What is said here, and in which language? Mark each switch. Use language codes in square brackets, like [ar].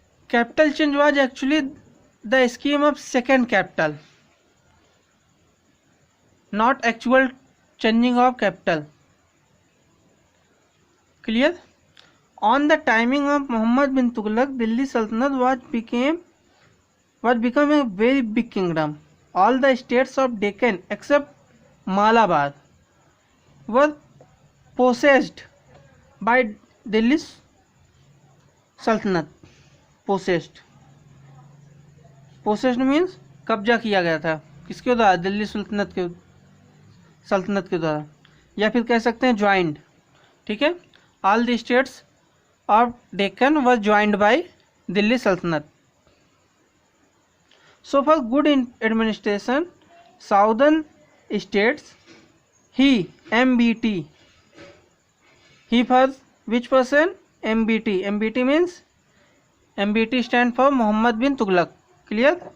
[en] Capital change was actually the scheme of second capital, not actual changing of capital. Clear? On the timing of Mohammad bin Tughlaq, Delhi सल्तनत was become a very big kingdom. All the states of Deccan except Malabar were possessed by Delhi Sultanate. Possessed means [hi] कब्जा किया गया था, किसके द्वारा? दिल्ली सल्तनत के द्वारा, या फिर कह सकते हैं ज्वाइंड। [en] ठीक है, all the states of Deccan was joined by Delhi सल्तनत। So for good administration, southern states, he MBT, he for which person? MBT. MBT means, MBT stand for Muhammad bin Tughlaq. Clear?